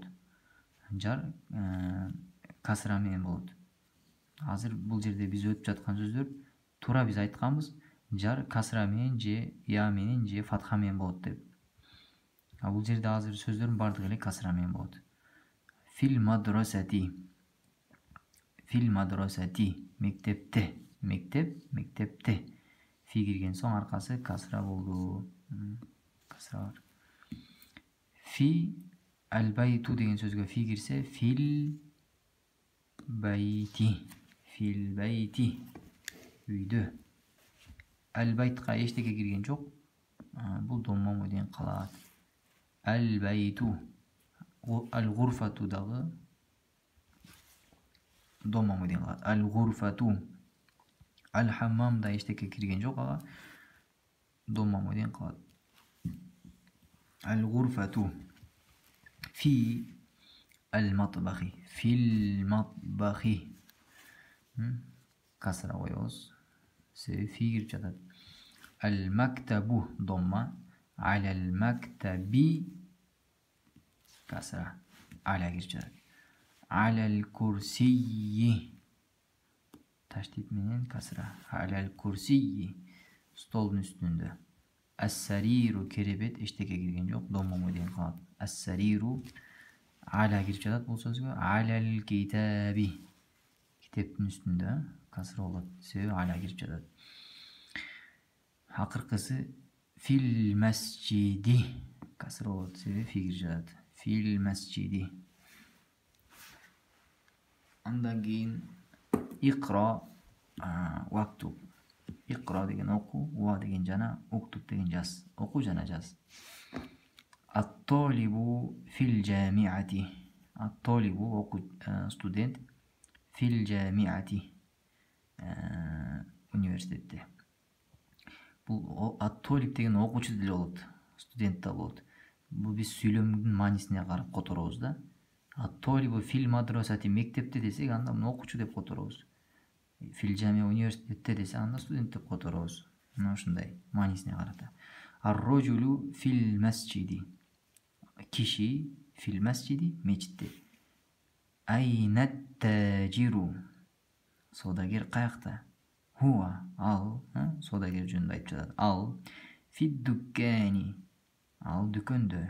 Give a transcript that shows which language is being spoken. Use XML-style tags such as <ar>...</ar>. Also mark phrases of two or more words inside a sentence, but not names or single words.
<ky>Жар касра менен болот. Азыр бул жерде биз өтүп жаткан сөздөр туура биз айтканбыз, жар касра менен же я менен же фатха менен болот деп. Бул жерде азыр сөздөрдүн бардыгы эле касра менен болот.</ky> <ar>في المدرسة. في المدرسة мектепте.</ar> <ky>Мектеп, мектепте. Фи кирген соң аркасы касра болду. Касра бар.</ky> <ar>في البيت</ar> <ky>деген сөзгө фи кирсе,</ky> <ar>في البيت. في البيت.</ar> <ky>Үйдө. Аль-байтка эчтеке кирген жок. Бул домма менен калат.</ky> <ar>Аль-байту.</ar> <ky>Аль-гурфату дагы домма менен калат.</ky> <ar>Аль-гурфату.</ar> <ky>Аль-хаммам да эчтеке кирген жок, ага домма менен калат.</ky> <ar>الغرفة. في المطبخ. في المطبخ.</ar> <ky>Касра коебуз. Себеби фи кирип жатат. Аль-мактабу домма. Аль-мактаби касра. Аля кирип жатат. Аль-курсийи таштит менен касра. Аль-курсийи столдун үстүндө. Ас-сариру керебет эчтеке кирген жок, домма менен калат. Ас-сариру аля кирип жатат бул сөзгө. Аль-китаби китептин үстүндө касра болот. Себеби аля кирип жатат. Акыркысы</ky> <ar>في المسجد</ar> <ky>касра болот. Себеби фи кирип жатат.</ky> <ar>في المسجد.</ar> <ky>Андан кийин</ky> <ar>اقرأ واكتب.</ar> <ky>Икра деген оку, ва деген жана, уктуб деген жаз. Оку жана жаз.</ky> <ar>الطالب في الجامعة.</ar> <ky>Ат-талибу оку студент,</ky> <ar>في الجامعة</ar> <ky>университетте. Бул ат-талиб деген окуучу деле болот, студент да болот. Бул биз сүйлөмдүн маанисине карап которобуз да.</ky> <ar>الطالب في المدرسة</ar> <ky>мектепте десек, анда муну окуучу деп которобуз.</ky> <ar>في الجامعة</ar> <ky>университетте десе, анда студент деп которобуз. Мына ушундай маанисине карата.</ky> <ar>الرجل في المسجد.</ar> <ky>Киши</ky> <ar>في المسجد</ar> <ky>мечитте. Айнат-таджиру. Содагер каякта? Хуа ал, содагер жөнүндө айтып жатат. Ал фид-дуккани. Ал дүкөндө.</ky>